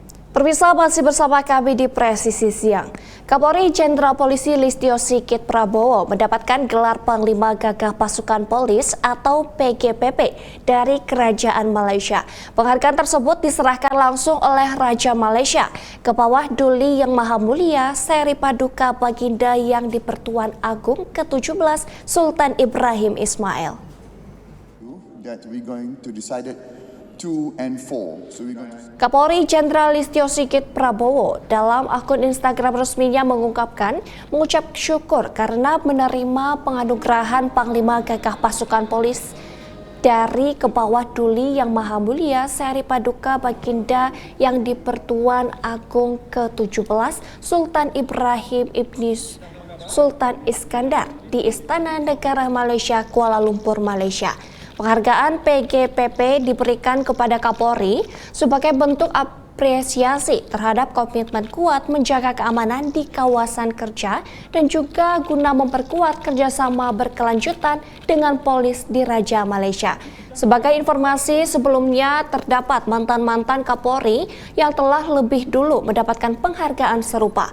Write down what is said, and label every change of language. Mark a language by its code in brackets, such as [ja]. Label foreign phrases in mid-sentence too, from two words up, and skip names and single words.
[id] Pemirsa, masih bersama kami di Presisi Siang. Kapolri Jenderal Polisi Listio Sigit Prabowo mendapatkan gelar Panglima Gagah Pasukan Polis atau PGPP dari Kerajaan Malaysia. Penghargaan tersebut diserahkan langsung oleh Raja Malaysia ke bawah Duli Yang Maha Mulia Seri Paduka Baginda Yang di-Pertuan Agong ke-17 Sultan Ibrahim Ismail. [en] That we're going to decide it 2 and 4. [id] Kapolri Jenderal Listio Sigit Prabowo dalam akun Instagram resminya mengucap syukur karena menerima penganugerahan Panglima Gagah Pasukan Polis dari Kebawah Duli Yang Maha Mulia Seri Paduka Baginda Yang di-Pertuan Agong ke-17 Sultan Ibrahim Ibni Sultan Iskandar di Istana Negara Malaysia, Kuala Lumpur, Malaysia. Penghargaan PGPP diberikan kepada Kapolri sebagai bentuk apresiasi terhadap komitmen kuat menjaga keamanan di kawasan kerja dan juga guna memperkuat kerjasama berkelanjutan dengan polis di Raja Malaysia. Sebagai informasi, sebelumnya terdapat mantan-mantan Kapolri yang telah lebih dulu mendapatkan penghargaan serupa.